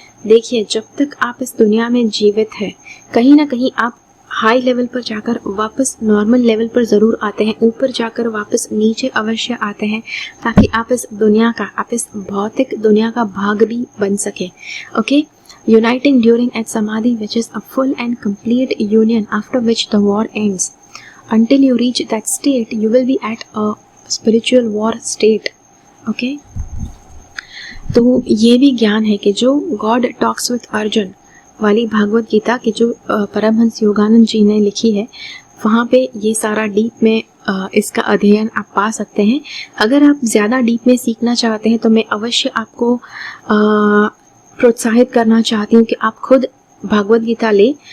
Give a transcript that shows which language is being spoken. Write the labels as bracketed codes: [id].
[hi] देखिए, जब तक आप इस दुनिया में जीवित हैं, कहीं ना कहीं आप हाई लेवल पर जाकर वापस नॉर्मल लेवल पर ज़रूर आते हैं, ऊपर जाकर वापस नीचे अवश्य आते हैं, ताकि आप इस भौतिक दुनिया का भाग भी बन सके। [en] Uniting during at samadhi, which is a full and complete union, after which the war ends. Until you reach that state, you will be at a spiritual war state. [hi] तो ये भी ज्ञान है कि जो गॉड टॉक्स विथ अर्जुन वाली भागवत गीता की जो परमहंस योगानंद जी ने लिखी है, वहाँ पे ये सारा डीप में इसका अध्ययन आप पा सकते हैं। अगर आप ज़्यादा डीप में सीखना चाहते हैं तो मैं अवश्य आपको प्रोत्साहित करना चाहती हूँ कि आप खुद भागवत गीता ले।